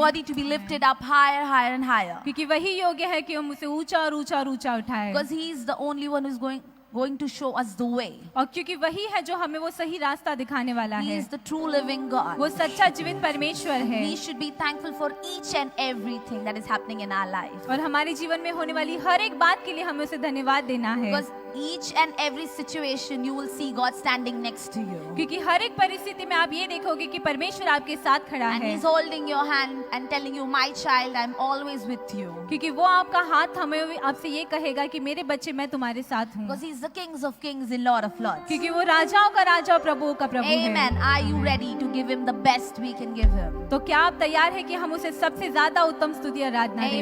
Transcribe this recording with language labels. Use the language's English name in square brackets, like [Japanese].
[English] worthy to be lifted up higher, higher and higher. [Hindi] क्योंकि वही योग्य है कि हम उसे ऊंचा और ऊंचा और ऊंचा उठाएं, [English] Because He is the only one who is going to show us the way. [Hindi] और क्योंकि वही है जो हमें वो सही रास्ता दिखाने वाला [English] He [Hindi] है। [English] is the true living God. [Hindi] वो सच्चा जीवित परमेश्वर है [English] We should be thankful for each and everything that is happening in our life. [Hindi] और हमारे जीवन में होने वाली हर एक बात के लिए हमें उसे धन्यवाद देना है, [English] Because each and every situation you will see God standing next to you. [Hindi] क्योंकि हर एक परिस्थिति में आप ये देखोगे कि परमेश्वर आपके साथ खड़ा [English] And [Hindi] है, [English] He's holding your hand and telling you, my child, I'm always with you. [Hindi] क्योंकि वो आपका हाथ हमें आपसे ये कहेगा कि मेरे बच्चे मैं तुम्हारे साथ हूँ, [English] Because He's the Kings of Kings and Lord of Lords. [Hindi] क्योंकि वो राजाओं का राजा और प्रभुओं का प्रभु है। [English] Amen. Are you ready to give Him the best we can give Him? [Hindi] तो क्या आप तैयार है कि हम उसे सबसे ज्यादा उत्तम स्तुति आराधना दें?